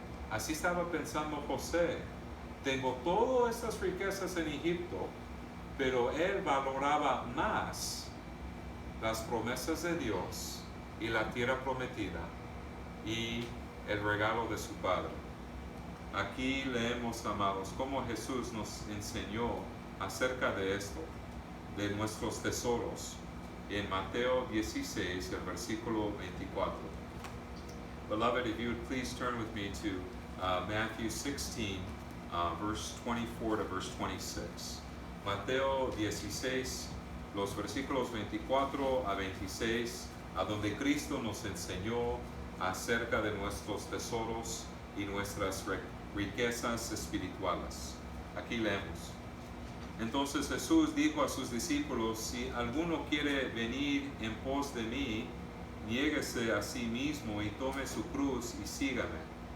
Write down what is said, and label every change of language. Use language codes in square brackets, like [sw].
[es] Así estaba pensando José. Tengo todas estas riquezas en Egipto, pero él valoraba más las promesas de Dios y la tierra prometida y el regalo de su Padre. Aquí leemos, amados, cómo Jesús nos enseñó acerca de esto, de nuestros tesoros, en Mateo 16, el versículo 24. [en] Beloved, if you would please turn with me to Matthew 16, verse 24 to verse 26. [es] Mateo 16, los versículos 24 a 26, a donde Cristo nos enseñó acerca de nuestros tesoros y nuestras riquezas espirituales. Aquí leemos. Entonces Jesús dijo a sus discípulos: si alguno quiere venir en pos de mí, niéguese a sí mismo y tome su cruz y sígame.